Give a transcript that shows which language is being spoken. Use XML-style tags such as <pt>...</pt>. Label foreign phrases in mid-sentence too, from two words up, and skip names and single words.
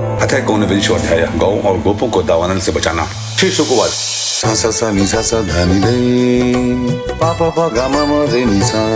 <sa>अथय कौनविंशोऽध्याय</sa> <hi>गौ और गोपों को दावानल से बचाना।</hi> <sa>श्री शुकवाच। सा सा सा नि सा सा धा नि रे पा पा पा गा मा मा रे नि सा</sa>